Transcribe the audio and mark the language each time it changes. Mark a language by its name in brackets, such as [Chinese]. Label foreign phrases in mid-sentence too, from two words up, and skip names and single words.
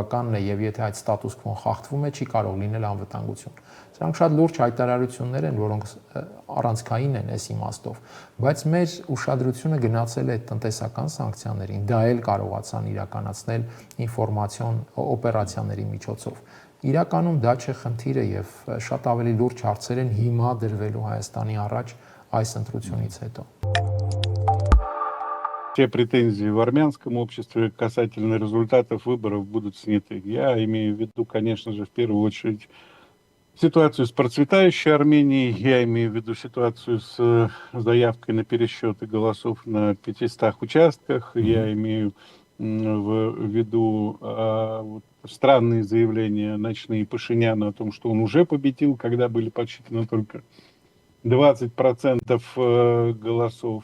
[Armenian] է եւ եթե այդ ստատուս քվոն խախտվում է, չի կարող լինել անվտանգություն։ Սրանք շատ լուրջ հայտարարություններ են, որոնք առանցքային են այս իմաստով, բայց մեր ուշադրությունը գնացել է տնտեսական սանկցիաներին, դա էլ կարողացան իրականացնել ինֆորմացիոն օպերացիաների միջոցով։ իրականում դա չէ խնդիրը եւ շատ ավելի լուրջ հարցեր են հիմա դրվելու Հայաստանի առաջ այս ընտրությունից հետո։ [Russian] Все претензии в армянском обществе касательно результатов выборов будут сняты. Я имею в виду, конечно же, в первую очередь ситуацию с процветающей Арменией, я имею в виду ситуацию с заявкой на пересчеты голосов на 500 участках, я имею в виду странные заявления ночные Пашиняна о том, что он уже победил, когда были подсчитаны только 20% голосов.